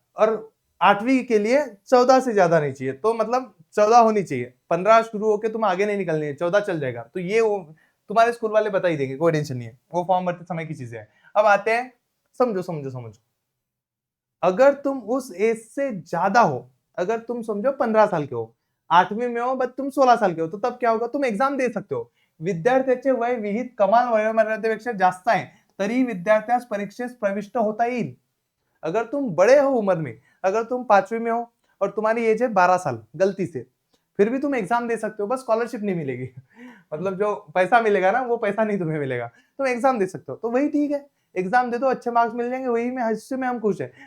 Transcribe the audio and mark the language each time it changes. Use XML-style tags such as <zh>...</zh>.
<hi>और 8वीं के लिए 14 से ज्यादा नहीं चाहिए, तो मतलब 14 होनी चाहिए, 15 शुरू होके तुम आगे नहीं निकलनी है, 14 चल जाएगा। तो ये तुम्हारे स्कूल वाले बता ही देंगे, कोई टेंशन नहीं है, वो फॉर्म भरते समय की चीजें हैं। अब आते हैं, समझो समझो समझो, अगर तुम उस एज से ज्यादा हो, अगर तुम समझो 15 साल के हो, 8वीं में हो, बट तुम 16 साल के हो, तो तब क्या होगा? तुम एग्जाम दे सकते हो।</hi> <mr>विद्यार्थ्याचे वय विहित कमाल वयोमर्यादेपेक्षा जास्त आहे तरी विद्यार्थ्यास परीक्षेस प्रविष्ट होता येईल।</mr> <hi>अगर तुम बड़े हो उम्र में, अगर तुम 5वीं में हो और तुम्हारी एज है 12 साल गलती से, फिर भी तुम एग्जाम दे सकते हो, बस स्कॉलरशिप नहीं मिलेगी मतलब जो पैसा मिलेगा ना, वो पैसा नहीं तुम्हें मिलेगा, तुम एग्जाम दे सकते हो, तो वही ठीक है, एग्जाम दे दो, अच्छे मार्क्स मिल जाएंगे, वही में हिस्से में हम खुश है।</hi>